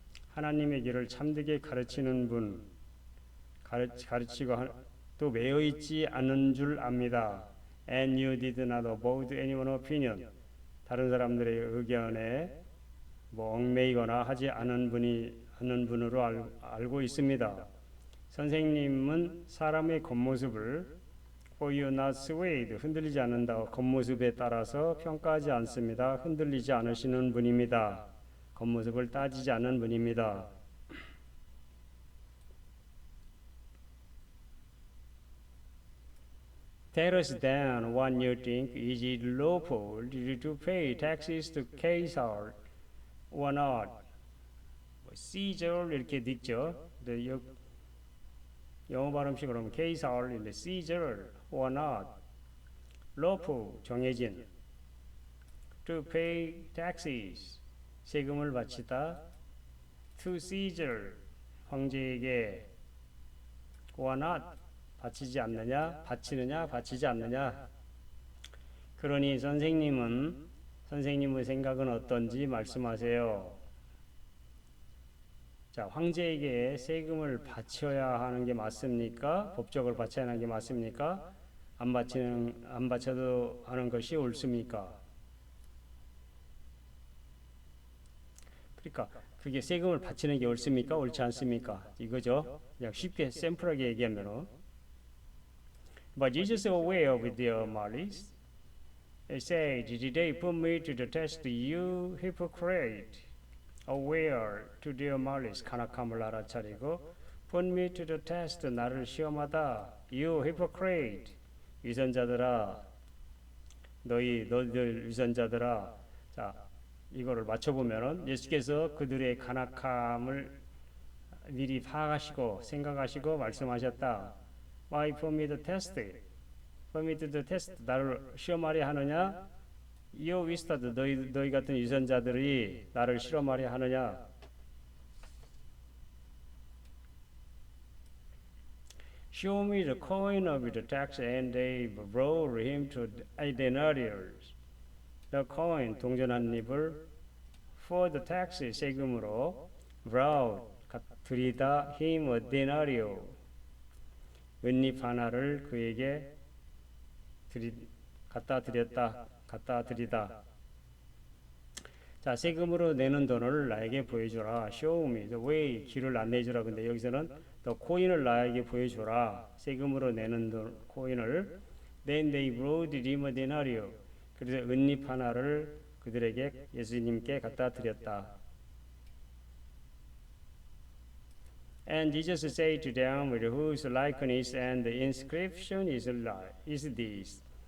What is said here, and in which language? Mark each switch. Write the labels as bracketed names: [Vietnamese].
[Korean] 하나님의 길을 참되게 가르치는 분, 가르치고 또 매여 있지 않은 줄 압니다. [English] And you did not abide anyone's opinion. [Korean] 다른 사람들의 의견에 얽매이거나 하지 않은 분으로 알고 있습니다. 선생님은 사람의 겉모습을 [English] For you not swayed, [Korean] 흔들리지 않는다. 겉모습에 따라서 평가하지 않습니다. 흔들리지 않으시는 분입니다. 겉모습을 따지지 않는 분입니다. [English] Tell us then what you think. Is it lawful to pay taxes to Caesar or not? [Korean] Caesar 이렇게 읽죠. 영어 발음식으로 하면 Caesar, [English] Caesar or not. lawful [Korean] 정해진. [English] To pay taxes [Korean] 세금을 바치다. [English] To Caesar [Korean] 황제에게 [English] or not [Korean] 바치지 않느냐, 바치느냐, 바치지 않느냐. 그러니 선생님의 생각은 어떤지 말씀하세요. 자, 황제에게 세금을 바쳐야 하는 게 맞습니까? 법적으로 바쳐야 하는 게 맞습니까? 안 바쳐도 하는 것이 옳습니까? 그러니까 그게 세금을 바치는 게 옳습니까? 옳지 않습니까? 이거죠. 그냥 쉽게 샘플하게 얘기하면 [English] But Jesus aware of their malice, he said, Did they put me to the test, you hypocrite? Aware to their malice, [Korean] 간악함을 알아차리고 [English] Put me to the test, [Korean] 나를 시험하다. [English] You hypocrite, [Korean] 위선자들아, 너희들 위선자들아. 자, 이거를 맞춰보면은 예수께서 그들의 간악함을 미리 파악하시고 생각하시고 말씀하셨다. [English] Why put me to the test? Put me to the test. [Korean] 나를 시험하려 하느냐? [English] You wisted, [Korean] 너희 같은 위선자들이 나를 실험하려 하느냐? [English] Show me the coin of the tax, and they brought him to a denarius. The coin, [Korean] 동전한 잎을 [English] for the tax, [Korean] 세금으로 [English] brought, [Korean] 드리다 [English] him a denario. [Korean] 은잎 하나를 그에게 갖다 드리다. 자, 세금으로 내는 돈을 나에게 보여주라. [English] Show me the way, [Korean] 길을 안내주라. 근데 여기서는 더 코인을 나에게 보여주라. 세금으로 내는 코인을. [English] Then they brought him a denario. [Korean] 그래서 은잎 하나를 그들에게 예수님께 갖다 드렸다. [English] And Jesus said to them, Whose likeness and the inscription is this?